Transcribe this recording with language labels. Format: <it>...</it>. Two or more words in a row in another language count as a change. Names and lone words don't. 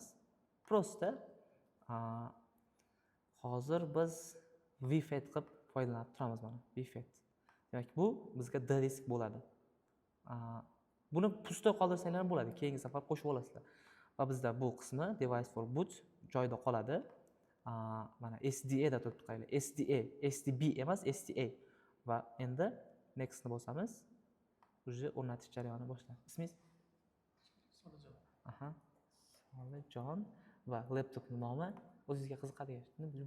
<uz>Prosta hozir biz VFAT qilib foydalanib turamiz, mana VFAT. Demak, bu bizga D disk bo'ladi. Buni pusto qoldirsanglar ham bo'ladi, keyingi safar qo'shib olasizlar. Va bizda bu qismi</uz> <en>device for boot</en> <uz>joyida qoladi. Mana SDA da turibdi, qaranglar. SDB emas, SDA. Va endi next ni bosamiz. Uje o'rnatish jarayoni boshlanadi. Ismingiz? Solijon. Aha. Solijon va laptopning nomi o'zingizga qiziqadigan nima bu?</uz>